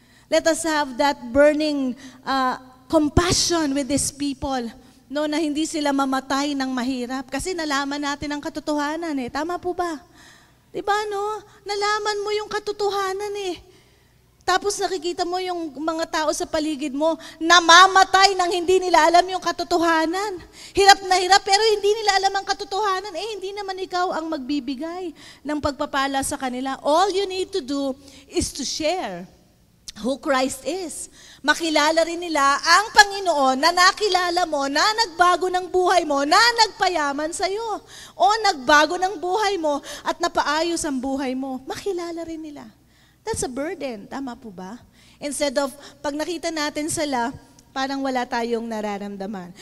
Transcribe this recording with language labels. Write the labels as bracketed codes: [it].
[en] Let us have that burning compassion with these people. [tl] No, na hindi sila mamatay ng mahirap. Kasi nalaman natin ang katotohanan Tama po ba? Diba Nalaman mo yung katotohanan Tapos nakikita mo yung mga tao sa paligid mo, namamatay nang hindi nila alam yung katotohanan. Hirap na hirap, pero hindi nila alam ang katotohanan. Hindi naman ikaw ang magbibigay ng pagpapala sa kanila. [en] All you need to do is to share who Christ is. [tl] Makilala rin nila ang Panginoon na nakilala mo, na nagbago ng buhay mo, na nagpayaman sa'yo. O nagbago ng buhay mo at napaayos ang buhay mo. Makilala rin nila. [en] That's a burden. [tl] Tama po ba? Instead of, pag nakita natin sila, parang wala tayong nararamdaman.